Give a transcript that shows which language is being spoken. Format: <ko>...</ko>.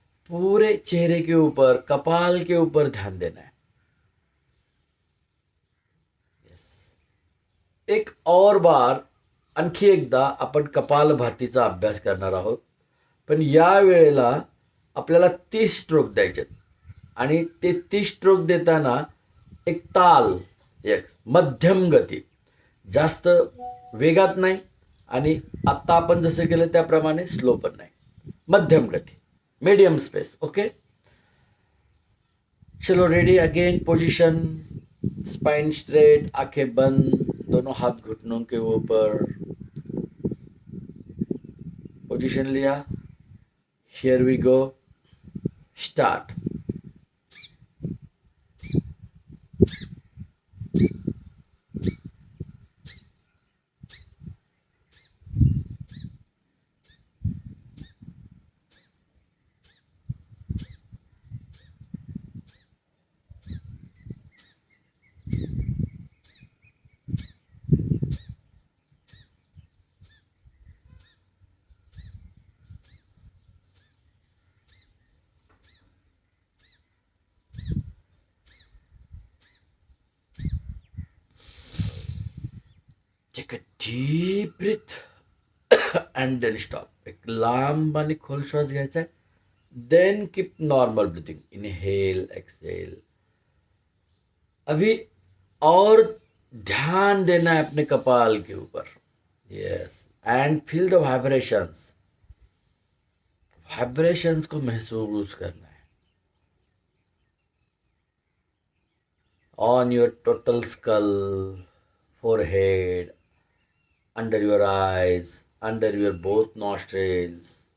<hi>पूरे चेहरे के ऊपर, कपाल के ऊपर ध्यान देना है. एक और बार</hi> <mr>आणखी एकदा आपण कपालभातीचा अभ्यास करणार आहोत. पण या वेळेला आपल्याला 30 स्ट्रोक द्यायचे आणि ते 30 स्ट्रोक देताना एक ताल, एक मध्यम गती, जास्त वेगात नाही आणि आत्ता आपण जसं केलं त्याप्रमाणे स्लो पण नाही, मध्यम गती, मीडियम स्पेस.</mr> <en>Okay.</en> <hi>चलो</hi> <en>Ready. Again position. Spine straight,</en> <hi>आंखें बंद, दोनों हाथ घुटनों के ऊपर.</hi> <en>Position लिया. Here we go. Start. Take a deep breath and then stop.</en> <mr>एक लांब आणि खोल श्वास घ्यायचा आहे.</mr> <en>Then keep normal breathing. Inhale exhale.</en> <hi>अभी और ध्यान देना है अपने कपाल के ऊपर.</hi> <en>Yes. And feel the vibrations.</en> <hi>Vibrations को महसूस करना है</hi> <en>On your total skull, forehead, under your eyes, under your both nostrils.</en>